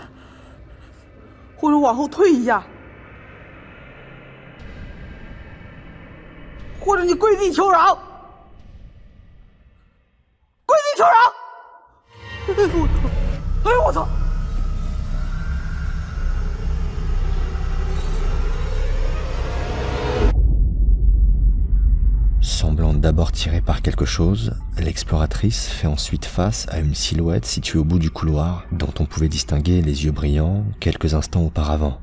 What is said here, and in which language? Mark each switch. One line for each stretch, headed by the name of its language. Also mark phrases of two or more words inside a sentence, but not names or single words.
Chinese: 或者往后退一下，或者你跪地求饶，跪地求饶！哎呦我操！哎呦我操！
French: Semblant d'abord tirée par quelque chose, l'exploratrice fait ensuite face à une silhouette située au bout du couloir dont on pouvait distinguer les yeux brillants quelques instants auparavant.